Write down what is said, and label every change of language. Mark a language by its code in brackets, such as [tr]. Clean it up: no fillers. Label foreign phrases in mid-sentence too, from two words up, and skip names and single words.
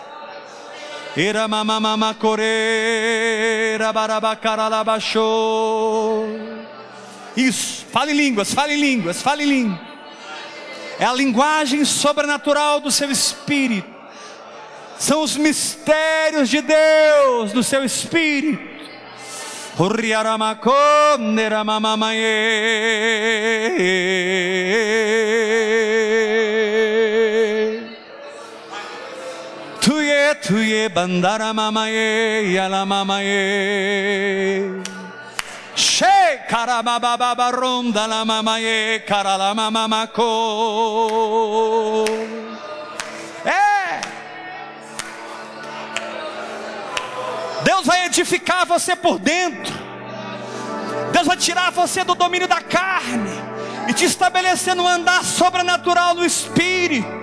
[pt] Isso, fale em línguas, fale em línguas, fale em línguas. É a linguagem sobrenatural do seu espírito. São os mistérios de Deus no seu espírito. Tuye bandara mamaye yala mamaye she karababa ronda la mamaye karala mamamako. Deus vai edificar você por dentro. Deus vai tirar você do domínio da carne e te estabelecer no andar sobrenatural do Espírito.